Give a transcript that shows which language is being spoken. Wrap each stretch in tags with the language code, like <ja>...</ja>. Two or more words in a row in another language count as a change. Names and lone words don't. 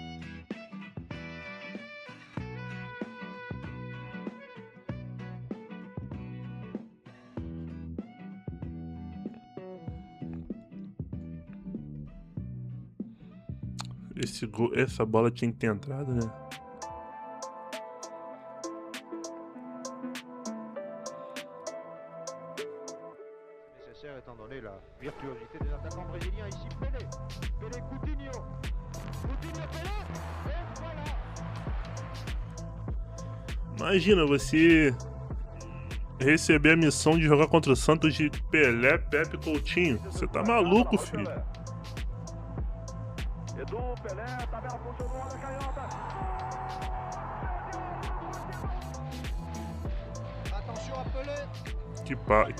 <pt>Essa bola tinha que ter entrado, né?</pt> <fr>Nécessaire étant donné la virtuosité des attaquants brésiliens. Ici Pelé. Pelé Coutinho. Coutinho Pelé. Et voilà.</fr> <pt>Imagina você receber a missão de jogar contra o Santos de Pelé, Pepe, Coutinho. Você tá maluco, filho. Edu, Pelé, tabela funcionou, olha a canhota.</pt> <fr>Attention à Pelé.</fr>